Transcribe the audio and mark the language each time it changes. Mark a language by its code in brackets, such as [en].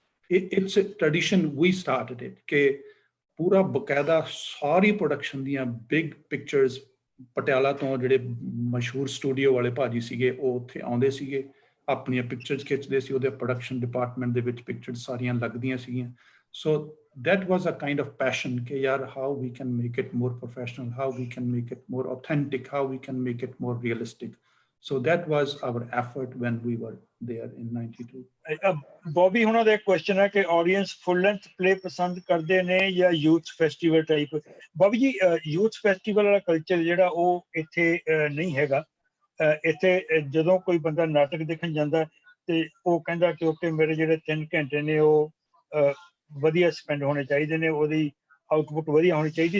[en] it's tradition we started it [pa] ਕਿ ਪੂਰਾ ਬਕਾਇਦਾ ਸਾਰੀ ਪ੍ਰੋਡਕਸ਼ਨ ਦੀਆਂ ਬਿਗ ਪਿਕਚਰਸ ਪਟਿਆਲਾ ਤੋਂ ਜਿਹੜੇ ਮਸ਼ਹੂਰ ਸਟੂਡੀਓ ਵਾਲੇ ਭਾਜੀ ਸੀਗੇ ਉਹ ਉੱਥੇ ਆਉਂਦੇ ਸੀਗੇ, ਆਪਣੀਆਂ ਪਿਕਚਰਸ ਖਿੱਚਦੇ ਸੀ, ਉਹਦੇ ਪ੍ਰੋਡਕਸ਼ਨ ਡਿਪਾਰਟਮੈਂਟ ਦੇ ਵਿੱਚ ਪਿਕਚਰਸ ਸਾਰੀਆਂ ਲੱਗਦੀਆਂ ਸੀਗੀਆਂ। [en] so that was a kind of passion [pa] ਕਿ ਯਾਰ [en] how we can make it more professional, how we can make it more authentic, how we can make it more realistic. So that was our effort when we were there in 92. [pa] Bobby ਹੁਣਾਂ ਦਾ ਇੱਕ question ਹੈ ਕਿ audience full length play ਪਸੰਦ ਕਰਦੇ ਨੇ ਜਾਂ youth festival type. Bobby ਜੀ, youth festival ਵਾਲਾ ਕਲਚਰ ਜਿਹੜਾ ਉਹ ਇੱਥੇ ਨਹੀਂ ਹੈਗਾ। ਇੱਥੇ ਜਦੋਂ ਕੋਈ ਬੰਦਾ ਨਾਟਕ ਦੇਖਣ ਜਾਂਦਾ ਤੇ ਉਹ ਕਹਿੰਦਾ ਕਿ ਓਕੇ ਮੇਰੇ ਜਿਹੜੇ 3 ਘੰਟੇ ਨੇ ਉਹ ਵਧੀਆ ਸਪੈਂਡ ਹੋਣੇ ਚਾਹੀਦੇ ਨੇ, ਉਹਦੀ ਆਊਟਪੁੱਟ ਵਧੀਆ ਹੋਣੀ ਚਾਹੀਦੀ।